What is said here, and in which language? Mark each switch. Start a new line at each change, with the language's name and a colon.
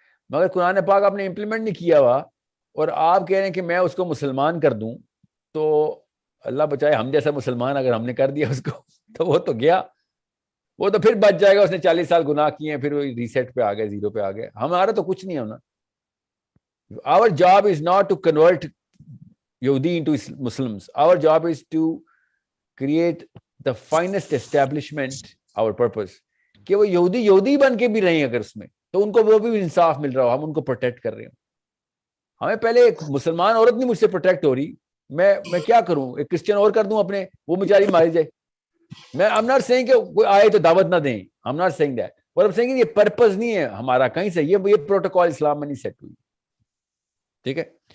Urdu: مگر قرآن پاک آپ نے امپلیمنٹ نہیں کیا ہوا اور آپ کہہ رہے ہیں کہ میں اس کو مسلمان کر دوں, تو اللہ بچائے ہم جیسا مسلمان اگر ہم نے کر دیا اس کو تو وہ تو گیا, وہ تو پھر بچ جائے گا, اس نے 40 سال گناہ کیے ہیں, پھر وہ ریسیٹ پہ آ گئے, زیرو پہ آ گئے. ہمارا تو کچھ نہیں ہونا.
English: Our job is not to convert Yahudi into Muslims. Our job is to create the finest establishment, our purpose.
Urdu: کہ وہ یہودی بن کے بھی رہیں اگر اس میں, تو ان کو وہ بھی انصاف مل رہا ہو, ہم ان کو پروٹیکٹ کر رہے ہوں. ہمیں پہلے ایک مسلمان عورت نہیں مجھ سے پروٹیکٹ ہو رہی, میں کیا کروں, ایک کرسچن اور کر دوں اپنے, وہ بیچاری ماری جائے. میں I'm not saying کہ کوئی آئے تو دعوت نہ دیں, I'm not saying that. اور I'm saying یہ پرپز نہیں ہے ہمارا کہیں سے, یہ پروٹوکول اسلام میں نہیں سیٹ ہوئی, ٹھیک ہے.